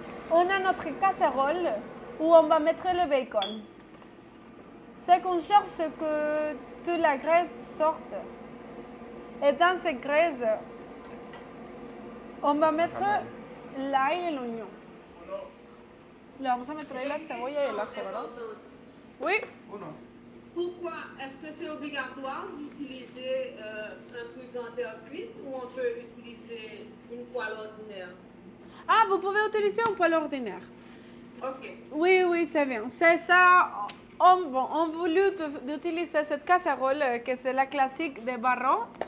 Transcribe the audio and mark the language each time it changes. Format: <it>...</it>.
<fr>On a notre casserole où on va mettre le bacon. C'est qu'on cherche que toute la graisse sorte. Et dans cette graisse, on va mettre l'ail et l'oignon.</fr> <es>Le vamos a meter ahí la cebolla y el ajo, ¿verdad?</es> <fr>Oui. Pourquoi est-ce que c'est obligatoire d'utiliser un truc en terre cuite ou on peut utiliser une poêle ordinaire? Ah, vous pouvez utiliser un poêle ordinaire. Ok. Oui, c'est bien. C'est ça. On voulu d'utiliser cette casserole, que c'est la classique de Barron.</fr>